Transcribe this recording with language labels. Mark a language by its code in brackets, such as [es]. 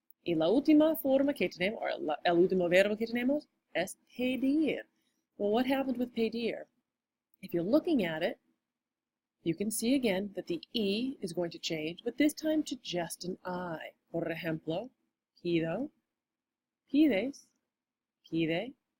[es] Y la última forma que tenemos, or el último verbo que tenemos, es pedir. [en] Well, what happened with pedir? If you're looking at it, you can see again that the E is going to change, but this time to just an I. [es] Por ejemplo, pido, pides, pide.